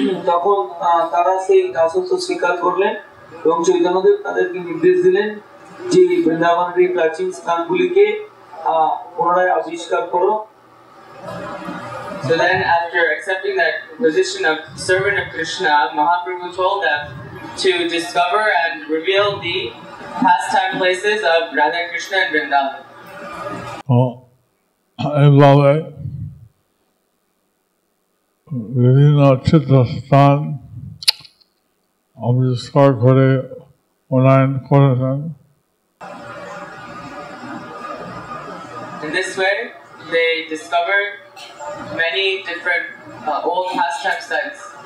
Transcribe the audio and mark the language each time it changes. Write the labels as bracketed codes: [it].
[bn] তখন তারা সেই দাসত্ব স্বীকার করলেন এবং চৈতন্যদেব তাদেরকে নির্দেশ দিলেন যে বৃন্দাবনের এই প্রাচীন স্থানগুলিকে পুনরায় আবিষ্কার করো। [en] So then, after accepting that position of servant of Krishna, Mahaprabhu told them to discover and reveal the pastime places of Radha Krishna and Vrindavan. [bn] এইভাবে বিভিন্ন তীর্থস্থান আবিষ্কার করে উন্নয়ন করেছেন। [en] In this way, they discovered many different old pastime sites.